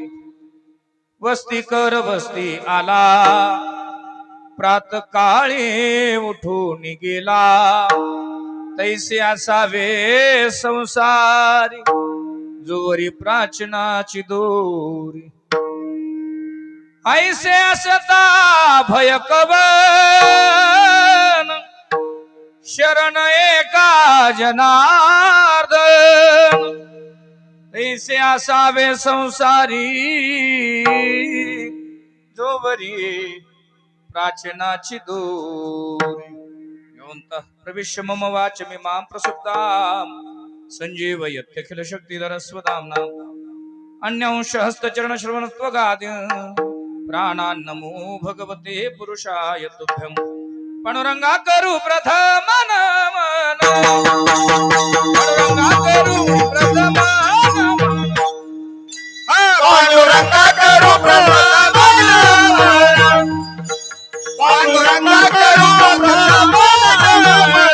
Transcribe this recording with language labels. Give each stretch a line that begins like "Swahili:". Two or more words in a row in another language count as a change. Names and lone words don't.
Marathi: वस्ती कर वस्ती आला, प्रात काळी उठून गेला, तैसे असावे संसारी, जोवरी प्राचीनाची दोरी। ऐसे असता भय कवन, शरण एका जनार्दन, ऐसे असावे संसारी, जोवरी प्राचीनाची दोरी।
Sanskrit: योऽन्तः प्रविश्य मम वाचमिमां प्रसुप्तां, संजीवयत्यखिल शक्तिधर स्वधाम्ना। अन्यांश हस्तचरण श्रवणत्वगादीन् प्राणान्नमो भगवते पुरुषाय तुभ्यं।
Marathi: पांडुरंगा करू प्रथम नमन, पांडुरंगा करू प्रथम नमन, पांडुरंगा करू प्रथम नमन, पांडुरंगा करू प्रथम नमन,